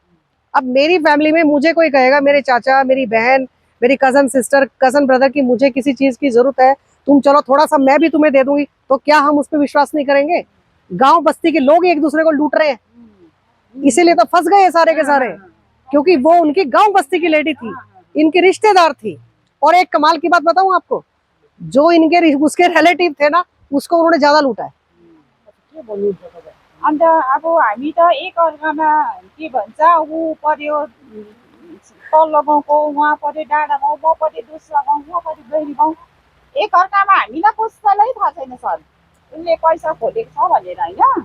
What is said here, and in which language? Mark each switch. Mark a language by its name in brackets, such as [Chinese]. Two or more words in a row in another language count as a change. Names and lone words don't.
[Hindi] अब मेरी फैमिली में मुझे कोई कहेगा, मेरे चाचा, मेरी बहन, मेरी [English] cousin sister, cousin brother [Hindi] की मुझे किसी चीज की जरूरत है, तुम चलो थोड़ा सा मैं भी तुम्हें दे दूंगी, तो क्या हम उस पर विश्वास नहीं करेंगे? गांव बस्ती के लोग एक दूसरे को लूट रहे हैं, इसीलिए तो फंस गए सारे के सारे, क्योंकि वो उनकी गांव बस्ती की लेडी थी, इनकी रिश्तेदार थी। और एक कमाल की बात बताऊं आपको, जो इनके उसके रिलेटिव थे ना, उसको उन्होंने ज्यादा लूटा है। [Nepali] अन्त अब हामी त एक अर्कामा के भन्छ ऊ पर्यो तल्लो गाउँको, उहाँ पर्यो डाँडा गाउँ, म पर्यो दोस्रो गाउँ, म पर्यो बहिनी गाउँ। एक अर्कामा हामीलाई कसैलाई थाहा छैन सर उनले पैसा खोलेको छ भनेर होइन।